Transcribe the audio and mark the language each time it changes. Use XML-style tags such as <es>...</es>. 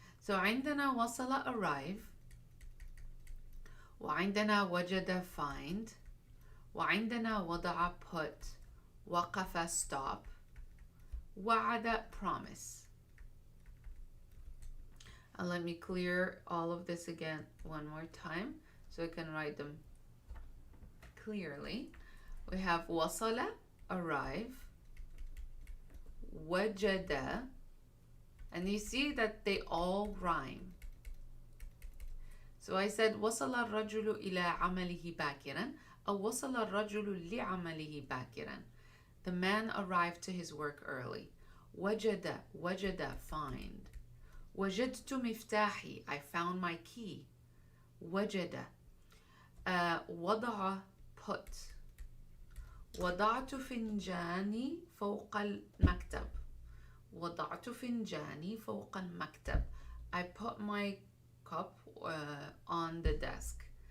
<ar>So عندنا وصل arrive, وعندنا وجد find, وعندنا وضع put, وقف stop, وعد promise.</ar> <en>And let me clear all of this again one more time so I can write them clearly. We have وصل arrive, وجد, and you see that they all rhyme. So I said</en> <ar>وصل الرجل إلى عمله باكرا أو وصل الرجل لعمله باكرا.</ar> <en>The man arrived to his work early.</en> <ar>وجد, وجد, find. وجدت مفتاحي,</ar> <en>I found my key.</en> <ar>وجد. وضع, put. وضعت فنجاني فوق المكتب. وضعت فنجاني فوق المكتب.</ar> <en>I put my cup on the desk.</en>